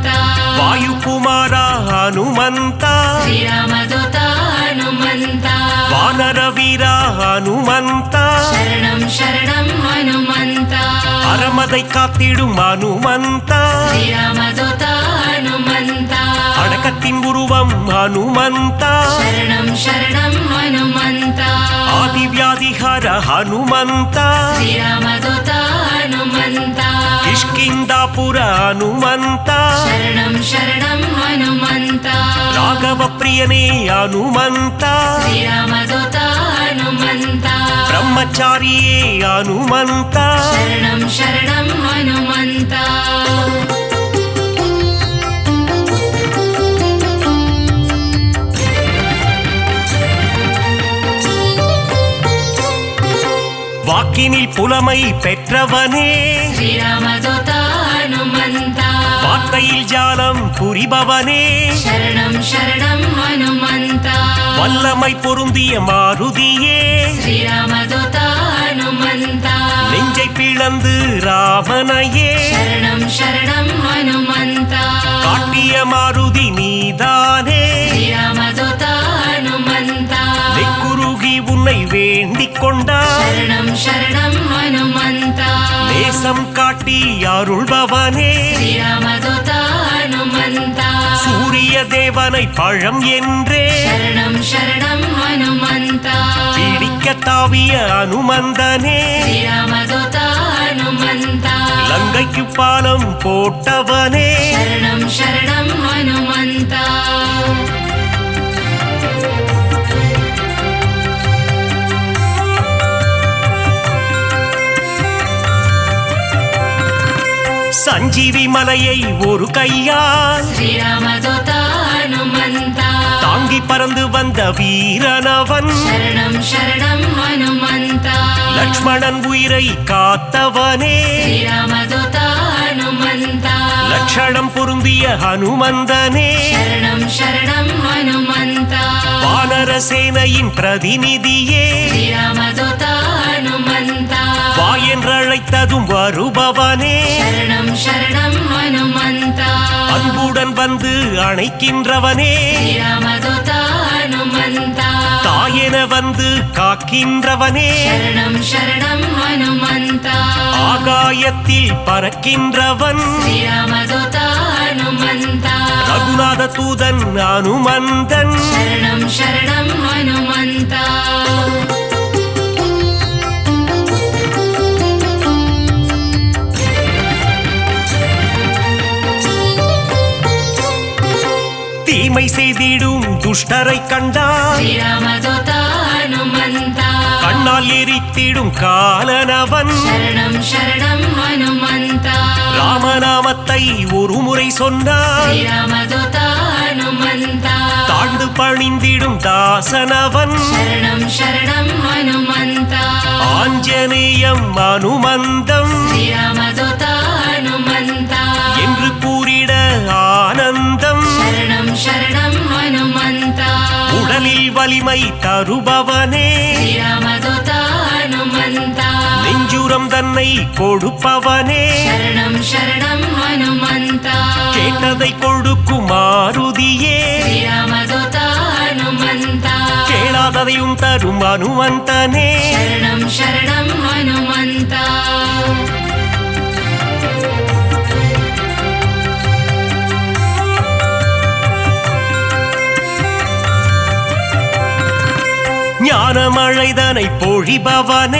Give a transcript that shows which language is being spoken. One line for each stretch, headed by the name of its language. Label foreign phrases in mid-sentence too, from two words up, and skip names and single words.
Kannada: ವಾಯುಕುಮಾರ ಹನುಮಂತ ಶ್ರೀರಾಮದೂತ ಹನುಮಂತ ವಾನರ ವೀರ ಹನುಮಂತ ಶರಣಂ ಶರಣಂ ಹನುಮಂತ
Tamil: ಅರಮதை காத்திடும் ಹನುಮಂತ
Kannada: ಶ್ರೀರಾಮದೂತ ಹನುಮಂತ
Tamil: அடக்கத்தின் உருவம் ಹನುಮಂತ
Kannada: ಶರಣಂ ಶರಣಂ ಹನುಮಂತ ಆದಿವ್ಯಾಧಿಹರ ಹನುಮಂತ ಶ್ರೀರಾಮದೂತ ಹನುಮಂತ ಕಿಷ್ಕಿಂದಾಪುರ ಹನುಮಂತ ಶರಣಂ ಶರಣಂ ಹನುಮಂತ ರಾಘವ ಪ್ರಿಯನೇ ಹನುಮಂತ ಶ್ರೀರಾಮದೂತ ಹನುಮಂತ ಬ್ರಹ್ಮಚಾರಿಯೇ ಹನುಮಂತ ಶರಣಂ ಶರಣಂ ಹನುಮಂತ
Tamil: வாக்கினில் புலமை பெற்றவனே
Kannada: ಶ್ರೀರಾಮದೂತ ಹನುಮಂತ
Tamil: வார்த்தையில் ஜாலம் புரிபவனே
Kannada: ಶರಣಂ ಶರಣಂ ಹನುಮಂತ
Tamil: வல்லமை பொருந்திய மாருதியே
Kannada: ಶ್ರೀರಾಮದೂತ ಹನುಮಂತ
Tamil: நெஞ்சை பிளந்து ராமனையே
Kannada: ಶರಣಂ ಶರಣಂ ಹನುಮಂತ
Tamil: காட்டிய மாருதி நீதானே
Kannada: ಶ್ರೀರಾಮದೂತ ಹನುಮಂತ
Tamil: நெக்குருகி உன்னை வேண்டிக் கொண்டார்
Kannada: ಶರಣಂ ಶರಣಂ ಹನುಮಂತ
Tamil: நேசம் காட்டி அருள்பவனே
Kannada: ಶ್ರೀರಾಮದೂತ ಹನುಮಂತ
Tamil: சூரிய தேவனை பழம் என்றே
Kannada: ಶರಣಂ ಶರಣಂ ಹನುಮಂತ
Tamil: பிடிக்க தாவிய அனுமந்தனே
Kannada: ಶ್ರೀರಾಮದೂತ ಹನುಮಂತ
Tamil: லங்கைக்கு பாலம் போட்டவனே
Kannada: ಶರಣಂ ಶರಣಂ ಹನುಮಂತ
Tamil: சஞ்சீவி மலையை ஒரு கையால்
Kannada: ಶ್ರೀರಾಮದೂತ ಹನುಮಂತ
Tamil: தாங்கி பறந்து வந்த வீரனவன்
Kannada: ಶರಣಂ ಶರಣಂ ಹನುಮಂತ
Tamil: லக்ஷ்மணன் உயிரை காத்தவனே
Kannada: ಶ್ರೀರಾಮದೂತ ಹನುಮಂತ
Tamil: லட்சணம் பொருந்திய ஹனுமந்தனே
Kannada: ಶರಣಂ ಶರಣಂ ಹನುಮಂತ
Tamil: வானர சேனையின் பிரதிநிதியே
Kannada: ಶ್ರೀರಾಮದೂತ ಹನುಮಂತ
Tamil: வா என்றழைத்ததும் வருபவனே
Kannada: ಶರಣಂ ಶರಣಂ ಹನುಮಂತ
Tamil: அன்புடன் வந்து அணைக்கின்றவனே
Kannada: ಶ್ರೀರಾಮದೂತ ಹನುಮಂತ
Tamil: தாயென வந்து காக்கின்றவனே
Kannada: ಶರಣಂ ಶರಣಂ ಹನುಮಂತ
Tamil: ஆகாயத்தில் பறக்கின்றவன்
Kannada: ಶ್ರೀರಾಮದೂತ ಹನುಮಂತ
Tamil: ரகுநாத தூதன் அனுமந்தன்
Kannada: ಶರಣಂ ಶರಣಂ ಹನುಮಂತ
Tamil: தீமை செய்திடும் துஷ்டரை கண்டால்
Kannada: ಶ್ರೀರಾಮದೂತ ಹನುಮಂತ
Tamil: கண்ணால் எரித்திடும் காலனவன்
Kannada: ಶರಣಂ ಶರಣಂ ಹನುಮಂತ
Tamil: ராமநாமத்தை ஒரு முறை சொன்னால்
Kannada: ಶ್ರೀರಾಮದೂತ ಹನುಮಂತ
Tamil: தாழ்ந்து பணிந்திடும் தாசனவன்
Kannada: ಶರಣಂ ಶರಣಂ ಹನುಮಂತ
Tamil: ஆஞ்சநேயம் அனுமந்தம்
Kannada: ಶ್ರೀರಾಮದೂತ ಹನುಮಂತ
Tamil: என்று கூறிட ஆனந்தம்
Kannada: ಶರಣಂ ಶರಣಂ ಹನುಮಂತ
Tamil: உடலில் வலிமை தருபவனே
Kannada: ಶ್ರೀರಾಮದೂತ ಹನುಮಂತ
Tamil: நெஞ்சுரம் தன்னை கொடுப்பவனே
Kannada: ಶರಣಂ ಶರಣಂ ಹನುಮಂತ
Tamil: கேட்டதை கொடுக்கும் மாருதியே
Kannada: ಶ್ರೀರಾಮದೂತ ಹನುಮಂತ
Tamil: கேளாததையும் தரும் அனுமந்தனே
Kannada: ಶರಣಂ ಶರಣಂ ಹನುಮಂತ
Tamil: ஞானமழைதனை பொழிபவனே